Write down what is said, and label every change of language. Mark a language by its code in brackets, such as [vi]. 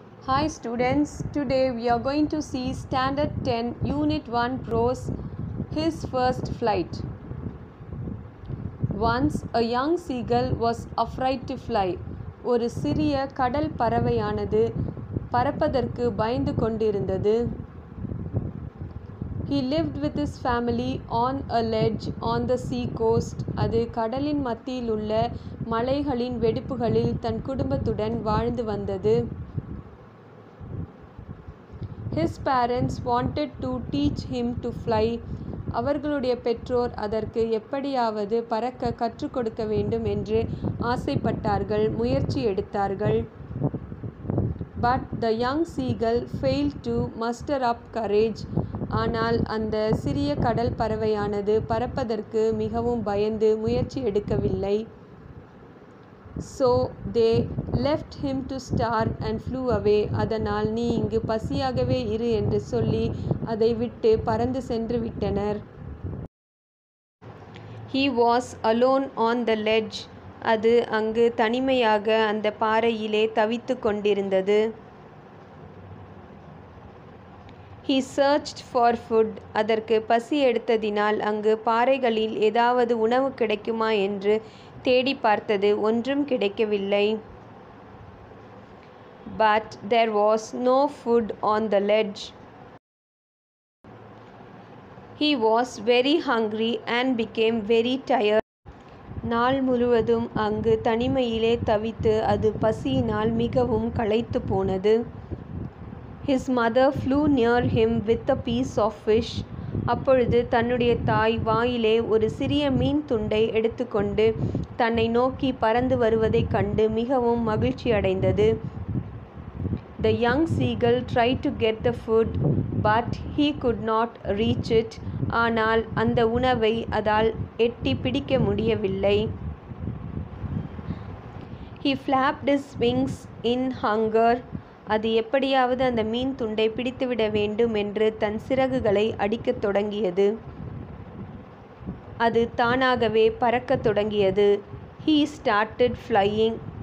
[en] Hi students, today we are going to see Standard 10 Unit 1 Prose, His First Flight. Once a young seagull was afraid to fly. [ta] ஒரு சிறிய கடல் பறவையானது பறப்பதற்கு பயந்து கொண்டிருந்தது. [en] He lived with his family on a ledge on the sea coast. [ta] அது கடலின் மத்தியில் உள்ள மலைகளின் வெடிப்புகளில் தன் குடும்பத்துடன் வாழ்ந்து வந்தது. [en] His parents wanted to teach him to fly. [ta] அவர்களுடைய பெற்றோர் அதற்கு எப்படியாவது பறக்க கற்றுக் கொடுக்க வேண்டும் என்று ஆசைப்பட்டார்கள், முயற்சி எடுத்தார்கள். [en] But the young seagull failed to muster up courage. [ta] ஆனால் அந்த சிறிய கடல் பறவையானது பறப்பதற்கு மிகவும் பயந்து முயற்சி எடுக்கவில்லை. [en] So they left him to starve and flew away. [ta] அதனால் நீ இங்கு பசியாகவே இரு என்று சொல்லி அதை விட்டு பறந்து சென்று விட்டனர். [en] He was alone on the ledge. [ta] அது அங்கு தனிமையாக அந்த பாறையிலே தவித்து கொண்டிருந்தது. [en] He searched for food. [ta] அதற்கு பசி எடுத்ததினால் அங்கு பாறைகளில் ஏதாவது உணவு கிடைக்குமா என்று தேடி பார்த்தது. ஒன்றும் கிடைக்கவில்லை. [en] But there was no food on the ledge. He was very hungry and became very tired. [ta] நாள் முழுவதும் அங்கு தனிமையிலே தவித்து அது பசியினால் மிகவும் களைத்து போனது. [en] His mother flew near him with a piece of fish. [ta] அப்பொழுது தன்னுடைய தாய் வாயிலே ஒரு சிறிய மீன் துண்டை எடுத்துக்கொண்டு தன்னை நோக்கி பறந்து வருவதைக் கண்டு மிகவும் மகிழ்ச்சி அடைந்தது. [en] The young seagull tried to get the food, but he could not reach it. [ta] ஆனால் அந்த உணவை அதால் எட்டி பிடிக்க முடியவில்லை. [en] He flapped his wings in hunger. [ta] அது எப்படியாவது அந்த மீன் துண்டை பிடித்துவிட வேண்டும் என்று தன் சிறகுகளை அடிக்கத் தொடங்கியது. அது தானாகவே பறக்கத் தொடங்கியது. [en] He started flying.